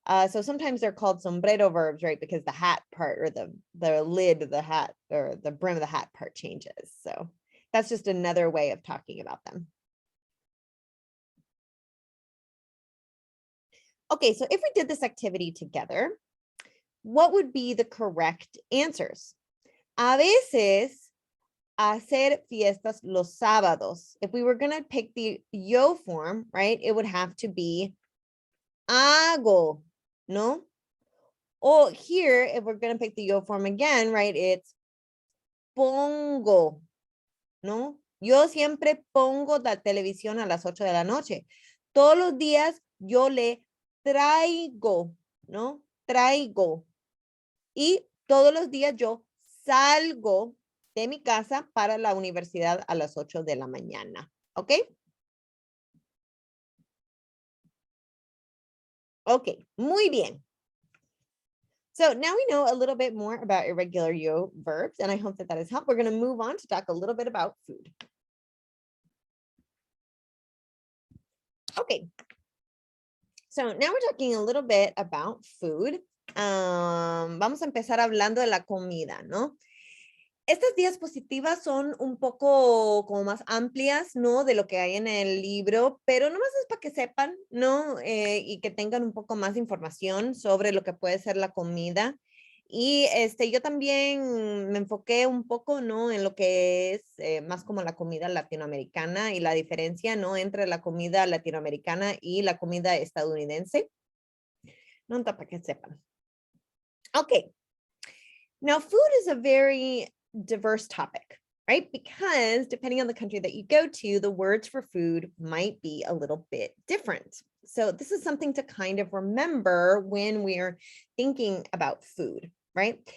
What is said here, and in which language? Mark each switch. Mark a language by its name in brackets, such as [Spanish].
[English] So sometimes they're called sombrero verbs, right? Because the hat part or the lid of the hat or the brim of the hat part changes. So that's just another way of talking about them. Okay, so if we did this activity together, what would be the correct answers? [Spanish] A veces, hacer fiestas los sábados. [English] If we were going to pick the yo form, right, it would have to be hago, no? Or here, if we're going to pick the yo form again, right, it's pongo, ¿no? [Spanish] Yo siempre pongo la televisión a las 8 de la noche. Todos los días yo le traigo, ¿no? Traigo. Y todos los días yo salgo de mi casa para la universidad a las 8 de la mañana. ¿Ok? Ok, muy bien. [English] So now we know a little bit more about irregular yo verbs, and I hope that has helped. We're going to move on to talk a little bit about food. Okay. So now we're talking a little bit about food. [Spanish] Vamos a empezar hablando de la comida, ¿no? Estas diapositivas son un poco como más amplias, ¿no? De lo que hay en el libro, pero nomás es para que sepan, ¿no? Y que tengan un poco más de información sobre lo que puede ser la comida. Y yo también me enfoqué un poco, ¿no? En lo que es más como la comida latinoamericana y la diferencia, ¿no? Entre la comida latinoamericana y la comida estadounidense. No, para que sepan. Okay. [English] Now, food is a very diverse topic, right? Because depending on the country that you go to, the words for food might be a little bit different. So this is something to kind of remember when we're thinking about food, right?